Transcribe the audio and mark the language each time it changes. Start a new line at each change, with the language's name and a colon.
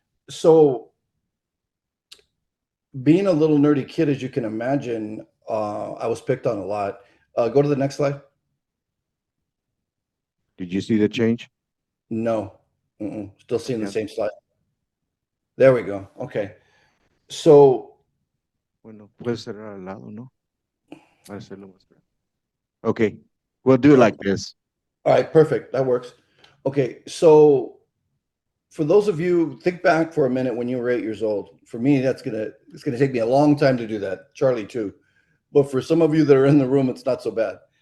English: So being a little nerdy kid, as you can imagine, I was picked on a lot. Go to the next slide. Did you see the change? No, still seeing the same slide. There we go. Okay. So.
Spanish: Bueno, puede cerrar al lado, ¿no? Para hacerlo más grande.
English: Okay, we'll do it like this. All right, perfect. That works. Okay, so for those of you, think back for a minute when you were 8 years old. For me, it's gonna take me a long time to do that. Charlie too, but for some of you that are in the room, it's not so bad.